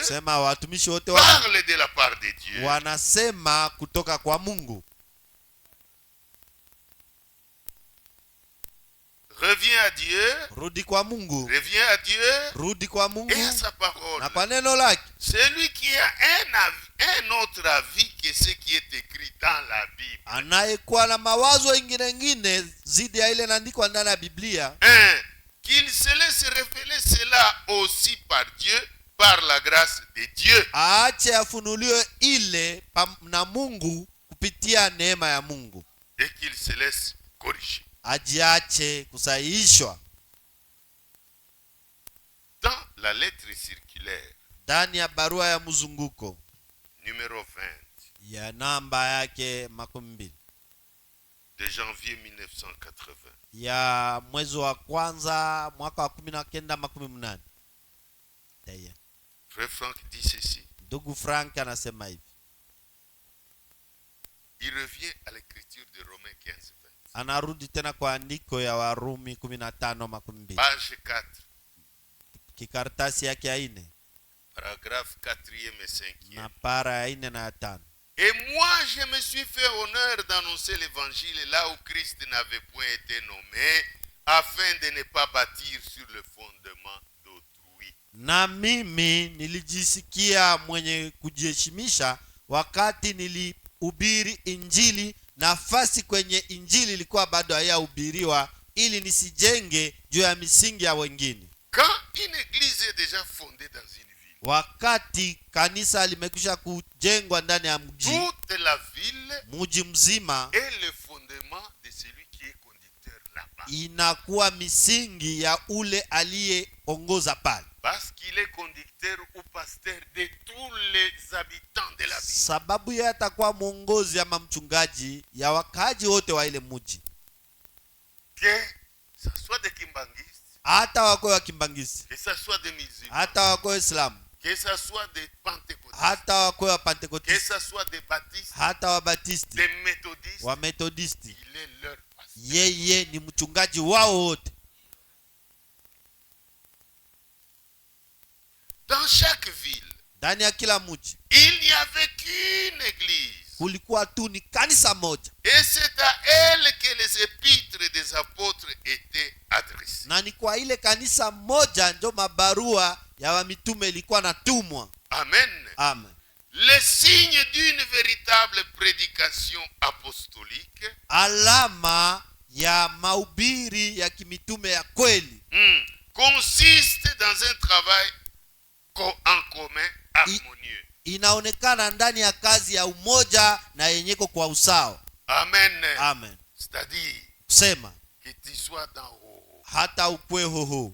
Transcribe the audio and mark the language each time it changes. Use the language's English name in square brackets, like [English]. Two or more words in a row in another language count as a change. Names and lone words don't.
[Swahili] sema watumishi wote wa [French] parlent de la part de Dieu. [Swahili] wanasema kutoka kwa Mungu. [French] Reviens à Dieu, [Swahili] Rudi kwa Mungu, [French] reviens à Dieu [Swahili] rudi kwa Mungu [French] et à sa parole. [Swahili] na kwa neno lake. [French] Celui qui a un autre avis que ce qui est écrit dans la Bible. [Swahili] Anayekuwa na mawazo ingine zidi ya ile inaandikwa ndani ya Biblia, [French] Qu'il se laisse révéler cela aussi par Dieu, par la grâce de Dieu. [Swahili] aache afunuliwe ile na Mungu kupitia neema ya Mungu, [French] Et qu'il se laisse corriger. [Swahili] ajiache kusahihishwa. [French] Dans la lettre circulaire, [Swahili] Ndani ya barua ya mzunguko [French] numéro 20, [Swahili] ya namba yake 20 [French] de janvier 1980, [Swahili] ya mwezi wa kwanza mwaka wa 1980. [French] Frère Franck dit ceci. [Swahili] Ndugu Frank anasema hivi. [French] Il revient à l'écriture de Romains 15, 20. [Swahili] Anarudi tena kwa andiko ya Warumi 15:20. [French] Page 4, [Swahili] Kikaratasi yake ya 4 [French] paragraphe 4e et 5e. [Swahili] na para ya 4 na ya 5. [French] Et moi, je me suis fait honneur d'annoncer l'évangile là où Christ n'avait point été nommé, afin de ne pas bâtir sur le fondement d'autrui. [Swahili] Na mimi nilijisikia mwenye kujiheshimisha wakati nilihubiri injili, nafasi kwenye injili ilikuwa bado haiyahubiriwa, ili nisijenge juu ya misingi ya wengine. [French] Quand une église est déjà fondée dans une ville, [Swahili] Wakati kanisa limekwisha kujengwa ndani ya mji, [French] toute la ville [Swahili] mji mzima [French] est le fondement de celui qui est conducteur là-bas. [Swahili] inakuwa misingi ya ule aliyeongoza pale, [French] Parce qu'il est conducteur ou pasteur de tous les habitants de la ville. [Swahili] sababu yeye atakuwa mwongozi ama mchungaji ya wakaaji wote wa ile mji, [French] Que ça soit des Kimbanguistes, [Swahili] hata wakoe wa Kimbangisi, [French] que ça soit des musulmans, [Swahili] hata wakoe Islamu, [French] que ça soit des pentecôtistes, [Swahili] hata wakoe wa [French] que [Swahili] Pentekotisti, [French] ça soit des baptistes, [Swahili] hata wa Batisti, [French] des méthodistes, [Swahili] wa Methodisti, [French] il est leur pasteur. [Swahili] yeye ni mchungaji wao wote. [French] Dans chaque ville, [Swahili] Ndani ya kila mji [French] il n'y avait qu'une église. [Swahili] kulikuwa tu ni kanisa moja, [French] Et c'est à elle que les épîtres des apôtres étaient adressées. [Swahili] na ni kwa ile kanisa moja ndio mabarua ya wamitume ilikuwa natumwa. [French] Amen. [Swahili] Amen. [French] Le signe d'une véritable prédication apostolique [Swahili] Alama ya mahubiri ya kimitume ya kweli [French] consiste dans un travail en commun harmonieux. [Swahili] inaonekana ndani ya kazi ya umoja na yenyeko kwa usawa. [French] Amen. [Swahili] Amen. [French] C'est-à-dire [Swahili] Kusema [French] que tu sois dans haut. [Swahili] hata ukwe hoho,